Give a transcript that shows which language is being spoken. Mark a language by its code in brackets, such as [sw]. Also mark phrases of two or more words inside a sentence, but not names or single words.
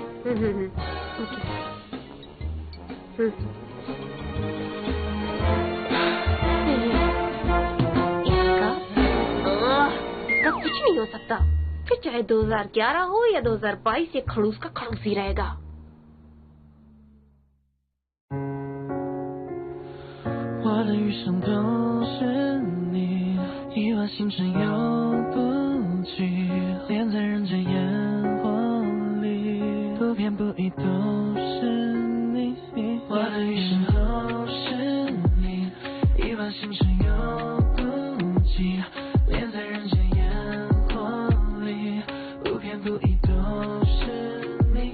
[hi] इसका कुछ नहीं हो सकता। फिर चाहे 2011 हो या 2022, ये खड़ूस का खड़ूस ही रहेगा। [zh] 我的余生都是你，亿万星辰游不记，恋在人间烟火里，不偏不倚都是你。我的余生都是你，一往情深又不羁，恋在人间烟火里，不偏不倚都是你。